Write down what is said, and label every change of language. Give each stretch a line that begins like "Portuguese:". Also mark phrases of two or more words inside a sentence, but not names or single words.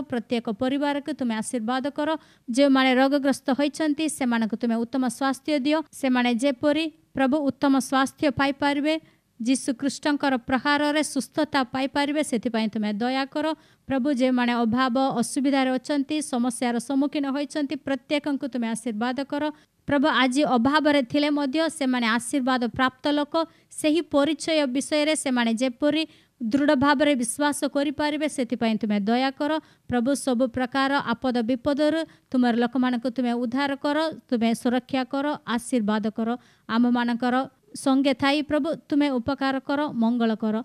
Odia: ପ୍ରତ୍ୟେକ ପରିବାର କୋ ତୁମେ ଆଶୀର୍ବାଦ କର। ଯେ ମାନେ ରୋଗଗ୍ରସ୍ତ ହୋଇଛନ୍ତି ସେ ମାନଙ୍କ ତୁମେ ଉତ୍ତମ ସ୍ୱାସ୍ଥ୍ୟ ଦିଅ। ସେ ମାନେ ଯେପରି ପ୍ରଭୁ ଉତ୍ତମ ସ୍ୱାସ୍ଥ୍ୟ ପାଇ ପାରିବେ ଯୀଶୁ ଖ୍ରୀଷ୍ଟଙ୍କର ପ୍ରହାର ରେ ସୁସ୍ଥତା ପାଇ ପାରିବେ ସେଥିପାଇଁ ତୁମେ ଦୟା କର। ପ୍ରଭୁ ଯେ ମାନେ ଅଭାବ ଅସୁବିଧା ରେ ଅଛନ୍ତି ସମସ୍ୟାର ସମ୍ମୁଖୀନ ହୋଇଛନ୍ତି ପ୍ରତ୍ୟେକଙ୍କୁ ତୁମେ ଆଶୀର୍ବାଦ କର। ପ୍ରଭୁ ଆଜ ଅଭାବ ରେ ଥିଲେ ମଧ୍ୟ ସେ ମାନେ ଆଶୀର୍ବାଦ ପ୍ରାପ୍ତ ଲୋକ ସହି ପରିଚୟ ବିଷୟ ରେ ସେ ମାନେ ଯେପରି ଦୃଢ଼ ଭାବ ରେ ବିଶ୍ୱାସ କରି ପାରିବେ ସେଥିପାଇଁ ତୁମେ ଦୟା କର। ପ୍ରଭୁ ସବ ପ୍ରକାର ଆପଦ ବିପଦର ତୁମର ଲୋକ ମାନଙ୍କ ତୁମେ ଉଦ୍ଧାର କର। ତୁମେ ସୁରକ୍ଷା କର ଆଶୀର୍ବାଦ କର। ଆମ ମାନଙ୍କର ସଙ୍ଗେ ଥାଇ ପ୍ରଭୁ ତୁମେ ଉପକାର କର ମଙ୍ଗଳ କର।